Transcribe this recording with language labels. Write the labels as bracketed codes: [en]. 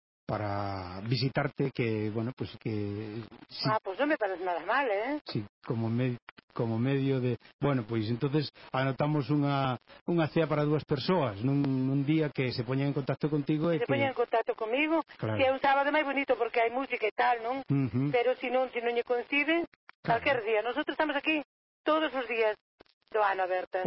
[es] para visitarte, que bueno, pues que sí. Ah, pues no me parece nada mal, ¿eh? [gl] Sí, como medio de, bueno, pues entonces anotamos unha cea para dúas persoas nun día que se poñan en contacto contigo e se poñan en contacto conmigo, claro. Que é un sábado máis bonito porque hai música e tal, non? Uh-huh. Pero se non lle coincide, calquer claro. Día, nosotros estamos aquí todos os días do ano, Berta.